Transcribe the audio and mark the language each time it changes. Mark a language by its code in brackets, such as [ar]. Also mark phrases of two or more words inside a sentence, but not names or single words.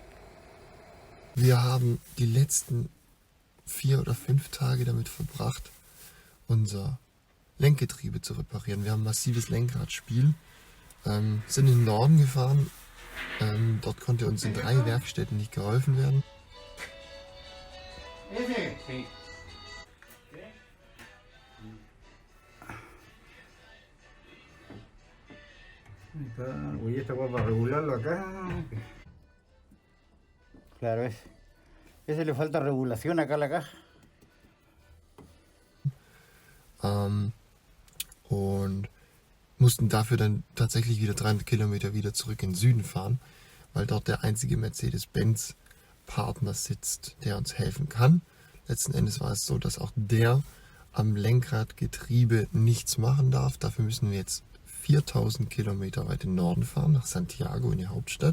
[de] Wir haben die letzten 4 oder 5 Tage damit verbracht, unser Lenkgetriebe zu reparieren. Wir haben ein massives Lenkradspiel, sind in den Norden gefahren. Dort konnte uns in 3 Werkstätten nicht geholfen werden. [es] Claro, ese le falta regulación acá a la caja. [de] mussten dafür dann tatsächlich wieder 300 Kilometer wieder zurück in den Süden fahren, weil dort der einzige Mercedes-Benz-Partner sitzt, der uns helfen kann. Letzten Endes war es so, dass auch der am Lenkradgetriebe nichts machen darf. Dafür müssen wir jetzt 4000 Kilometer weit in den Norden fahren, nach Santiago in die Hauptstadt.